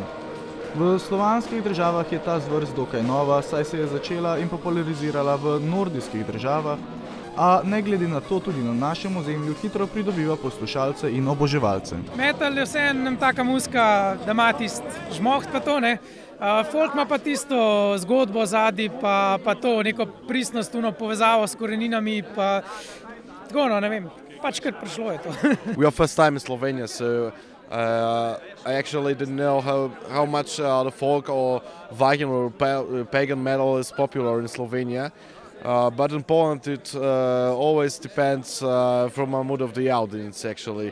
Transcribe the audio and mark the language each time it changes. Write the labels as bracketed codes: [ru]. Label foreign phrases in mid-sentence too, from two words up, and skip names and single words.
[sl] V slovanskih državah je ta zvrst dokaj nova, saj se je začela in popularizirala v nordijskih državah, a ne glede na to tudi na našem ozemlju hitro pridobiva poslušalce in oboževalce. Metal je vseeno taka muzika, da ima tisti žmoht pa to, folk ima pa tisto zgodbo zadaj, pa to neko pristnost, povezavo s koreninami, pa tako, ne vem, pač kar prišlo je to. [en] We are first time in Slovenia, so I actually didn't know how much the folk or Viking or pagan metal is popular in Slovenia. But in Poland it always depends from the mood of the audience actually.